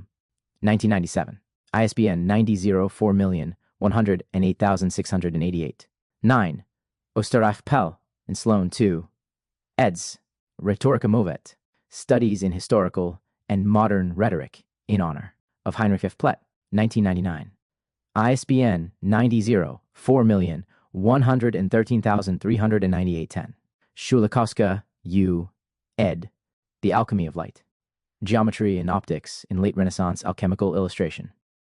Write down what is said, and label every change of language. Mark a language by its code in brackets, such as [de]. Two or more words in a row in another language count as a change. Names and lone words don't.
[en] 1997. ISBN 90-400-108,688. 9. Oosterreich Pell and Sloan II. eds. Rhetorica Movet. Studies in Historical and Modern Rhetoric in honor of Heinrich F. Plett. 1999. ISBN 90-40113,398-10. Shulikowska, U. ed. The Alchemy of Light. Geometry and Optics in Late Renaissance Alchemical Illustration.